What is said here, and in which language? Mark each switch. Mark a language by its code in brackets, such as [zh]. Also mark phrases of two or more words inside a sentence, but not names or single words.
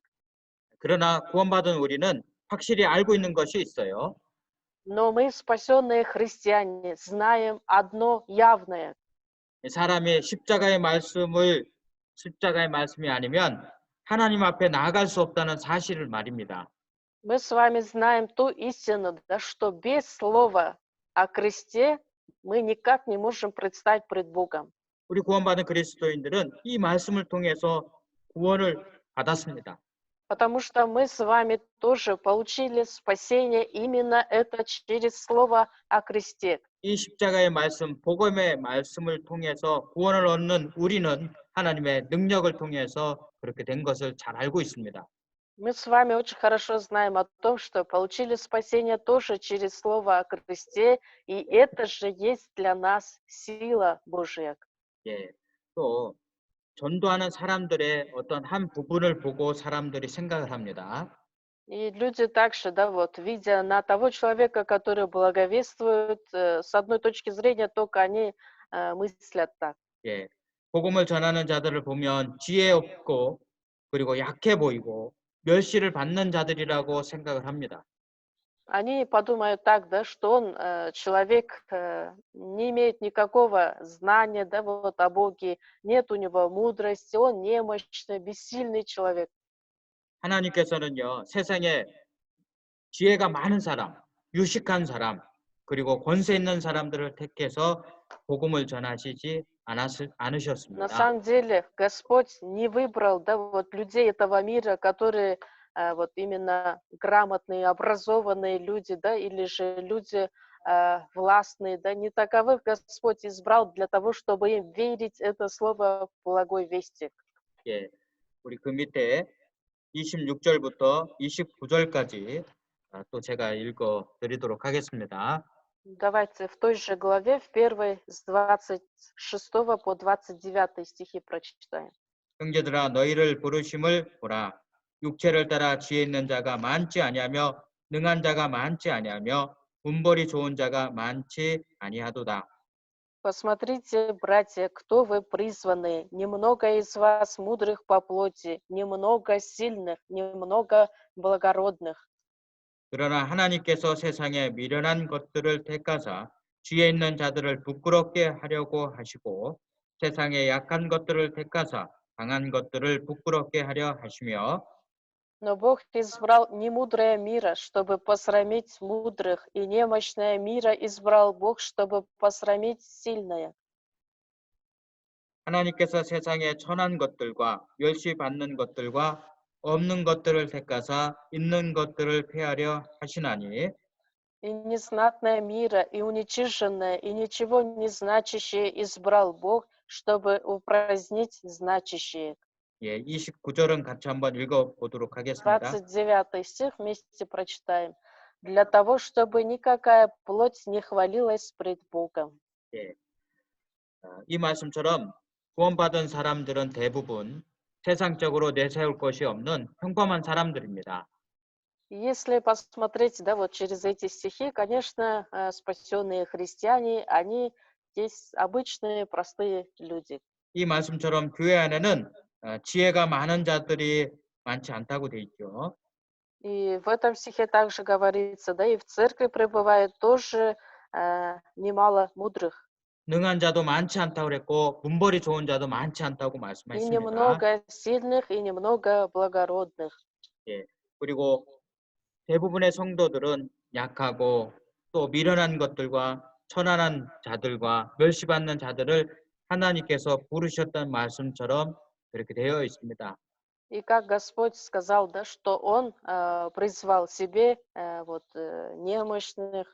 [ko] 그러나 구원받은 우리는 확실히 알고 있는 것이 있어요. [ru] Но мы, спасенные христиане, знаем одно явное. [ko] 사람이 십자가의 말씀이 아니면 하나님 앞에 나아갈 수 없다는 사실을 말입니다. [ru] Мы с вами знаем ту истину, да, что без слова о кресте мы никак не можем предстать пред Богом. [ko] 우리 구원받은 그리스도인들은 이 말씀을 통해서 구원을 받았습니다. [ru] Потому что мы с вами тоже получили спасение именно это через слово о кресте. [ko] 이 십자가의 말씀, 복음의 말씀을 통해서 구원을 얻는 우리는 하나님의 능력을 통해서 그렇게 된 것을 잘 알고 있습니다. [ru] Мы с вами очень хорошо знаем о том, что получили спасение тоже через слово о кресте, и это же есть для нас сила Божья. [ko] 예, 또 전도하는 사람들의 어떤 한 부분을 보고 사람들이 생각을 합니다. [ru] И люди также, да, вот, видя на того человека, который благовествует, с одной точки зрения только они мыслят так. [ko] 예. 복음을 전하는 자들을 보면 지혜 없고 그리고 약해 보이고 멸시를 받는 자들이라고 생각을 합니다. [ru] Они подумают так, да, что он человек не имеет никакого знания, да, вот о Боге, нет у него мудрости, он немощный, бессильный человек. [ko] 하나님께서는요, 세상에 지혜가 많은 사람, 유식한 사람, 그리고 권세 있는 사람들을 택해서 복음을 전하시지 [ru] На [ko] 않으셨습니다. [ru] самом деле Господь не выбрал, да, вот людей этого мира, которые вот именно грамотные, образованные люди, да, или же люди властные, да, не таковых Господь избрал для того, чтобы им верить это слово благой вести. [ko] 예, 우리 그 밑에 26절부터 29절까지 또 제가 읽어 드리도록 하겠습니다. [ru] Давайте в той же главе, в первой, с 26 по 29 стихи прочитаем. [ko] 형제들아 너희를 부르심을 보라. 육체를 따라 지혜 있는 자가 많지 아니하며 능한 자가 많지 아니하며 문벌이 좋은 자가 많지 아니하도다. [ru] Посмотрите, братья, кто вы призванные. Немного из вас мудрых по плоти, немного сильных, немного благородных. [ko] 그러나 하나님께서 세상에 미련한 것들을 택하사 지혜 있는 자들을 부끄럽게 하려고 하시고 세상에 약한 것들을 택하사 강한 것들을 부끄럽게 하려 하시며 [ru] Но Бог избрал немудрое мира, чтобы посрамить мудрых, и немощное мира избрал Бог, чтобы посрамить сильное. [ko] 하나님께서 세상에 천한 것들과 멸시받는 것들과 없는 것들을 택하사 있는 것들을 폐하려 하시나니 [ru] И незнатное мира, и уничиженное, и ничего не значащее избрал Бог, чтобы упразднить значащее. [ko] 예, 29절은 같이 한번 읽어 보도록 하겠습니다. [ru] 29 стих вместе прочитаем. Для того, чтобы никакая плоть не хвалилась пред Богом. [ko] 예, 이 말씀처럼 구원받은 사람들은 대부분 세상적으로 내세울 것이 없는 평범한 사람들입니다. [ru] Если посмотреть, да, вот через эти стихи, конечно, спасенные христиане, они есть обычные, простые люди. [ko] 이 말씀처럼 교회 안에는 지혜가 많은 자들이 많지 않다고 돼 있죠. [ru] И в этом стихе также говорится, да, и в церкви пребывает тоже немало мудрых. [ko] 능한 자도 많지 않다고 그랬고 문벌이 좋은 자도 많지 않다고 [ru] И [ko] 말씀했습니다. [ru] немного сильных, и немного благородных. [ko] 예. 그리고 대부분의 성도들은 약하고 또 미련한 것들과 천한한 자들과 멸시받는 자들을 하나님께서 부르셨던 말씀처럼 그렇게 되어 있습니다. [ru] И как Господь сказал, да, что Он призвал себе немощных.